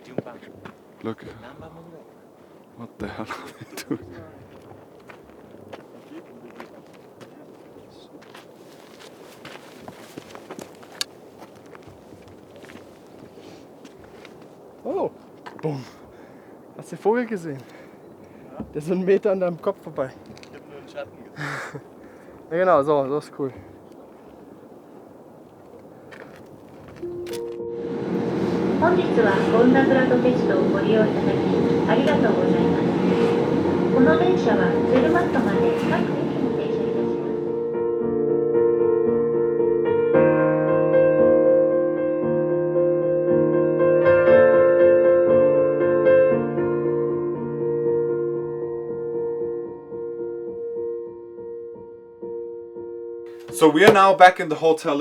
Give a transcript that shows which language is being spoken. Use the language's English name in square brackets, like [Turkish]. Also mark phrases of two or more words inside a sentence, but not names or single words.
[English] Look. What the hell are they doing? Oh! Boom! [German] Hast du den Vogel gesehen? Der ist so einen Meter an deinem Kopf vorbei. Ich hab nur einen Schatten gesehen. Ja genau, so ist cool. [Japanese] 本日はゴンダフラト鉄道をご利用いただきありがとうございます。この電車はゼルマットまで各駅に停車いたします。 [English] So we are now back in the hotel.